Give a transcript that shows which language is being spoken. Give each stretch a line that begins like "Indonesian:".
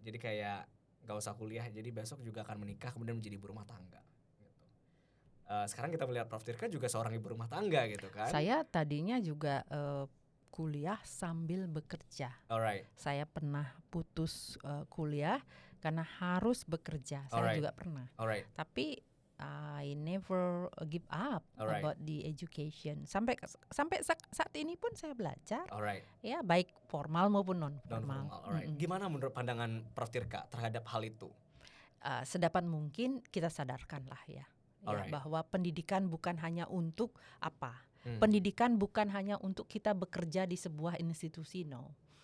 Indonesian: Jadi kayak nggak usah kuliah, jadi besok juga akan menikah kemudian menjadi ibu rumah tangga. Gitu. Sekarang kita melihat Prof Tirka juga seorang ibu rumah tangga gitu kan? Saya tadinya juga kuliah sambil bekerja.
English: Alright.
Indonesian: Saya pernah putus kuliah karena harus bekerja. Saya juga pernah.
English: Alright.
Indonesian: Tapi
English: I never give up about the education.
Indonesian: Sampai saat ini pun saya belajar. Ya, baik formal maupun non formal. Gimana menurut pandangan Prof Tirka terhadap hal itu? Sedapat mungkin kita sadarkanlah ya, bahwa pendidikan bukan hanya untuk apa? Pendidikan bukan hanya untuk kita bekerja di sebuah institusi, no.